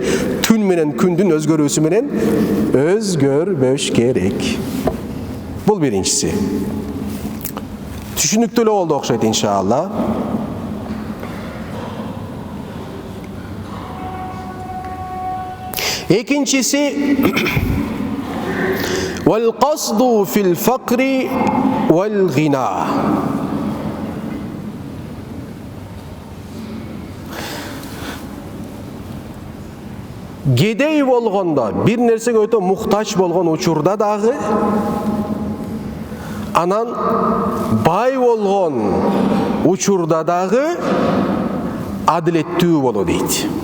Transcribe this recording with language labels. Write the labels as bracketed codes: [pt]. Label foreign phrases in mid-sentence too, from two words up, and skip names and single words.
[ky] Түн менен күндүн өзгөрүүсү менен өзгөрбөш керек. Бул биринчиси. Түшүнүктүү эле болду окшойт иншалла. [ar] Экинчиси والقصد في الفقر والغنى. [ky] Кедей болгондо, бир нерсеге өтө муктач болгон учурда дагы, анан бай болгон учурда дагы адилеттүү боло дейт.